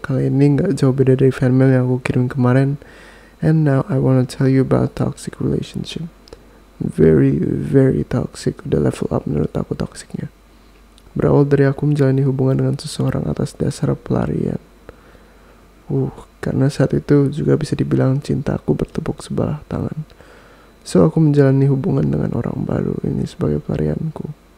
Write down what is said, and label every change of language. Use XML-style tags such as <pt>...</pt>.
<id>Kali ini gak jauh beda dari fan mail yang aku kirim kemarin.</id> <en>And now I wanna tell you about toxic relationship. Very, very toxic.</en> <id>Udah level up menurut aku toksiknya. Berawal dari aku menjalani hubungan dengan seseorang atas dasar pelarian. Karena saat itu juga bisa dibilang cintaku bertepuk sebelah tangan. So aku menjalani hubungan dengan orang baru ini sebagai pelarianku.</id>